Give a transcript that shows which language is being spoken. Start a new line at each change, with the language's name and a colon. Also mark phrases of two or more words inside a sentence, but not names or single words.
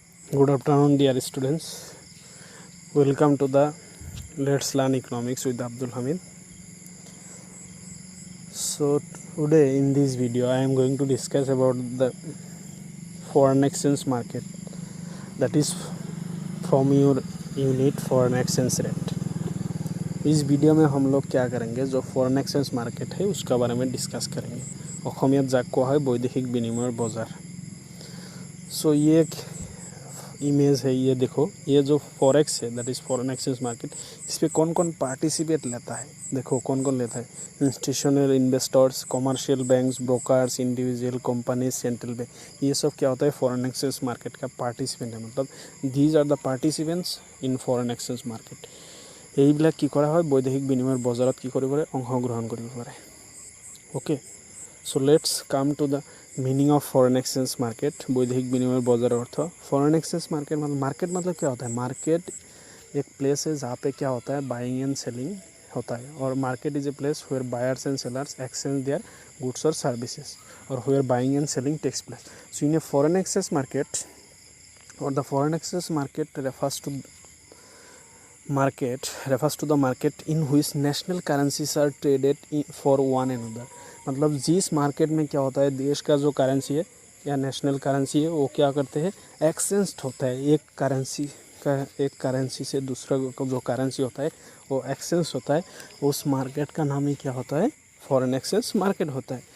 English: Good afternoon, dear students. Welcome to the Let's Learn Economics with Abdul Hamid. So today in this video I am going to discuss about the foreign exchange market, that is from your unit foreign exchange rate.
Hindi: इस वीडियो में हम लोग क्या करेंगे, जो
English: foreign exchange market
Hindi: है उसका बारे में डिस्कस करेंगे।
Assamese: অসমীয়াত যাক কোৱা হয় বৈদেশিক বিনিময়ৰ বজাৰ।
Hindi: सो ये एक इमेज है, ये देखो, ये जो फॉरेक्स है
English: that is foreign exchange market,
Hindi: इस पर कौन कौन पार्टिसिपेट लेता है। देखो कौन कौन लेता है,
English: institutional investors, commercial banks,
Hindi: ब्रोकर्स,
English: individual companies, central bank,
Hindi: ये सब क्या होता है
English: foreign exchange market
Hindi: का पार्टिसिपेंट है।
English: मतलब these are the participants in foreign exchange market.
Assamese: এইবিলাক কি কৰা হয় বৈদেশিক বিনিময়ৰ বজাৰত কি কৰিব পাৰে, অংশগ্ৰহণ কৰিব পাৰে।
English: OK, so let's come to the meaning of foreign exchange market.
Hindi: वैदेशिक विनिमय बाजार अर्थ
English: foreign exchange market
Hindi: मतलब क्या होता है। मार्केट एक प्लेस है जहाँ पे क्या होता है
English: buying and selling
Hindi: होता है, और
English: market is a place where buyers and sellers exchange their goods and services, and where buying and selling takes place. so in a foreign exchange market, and the foreign exchange market refers to the market in which national currencies are traded for one another।
Hindi: मतलब जिस मार्केट में क्या होता है देश का जो करेंसी है या
English: national currency
Hindi: है वो क्या करते हैं एक्सचेंज होता है। एक करेंसी से दूसरा जो करेंसी होता है वो एक्सचेंज होता है। उस मार्केट का नाम ही क्या होता है,
English: foreign exchange market
Hindi: होता है।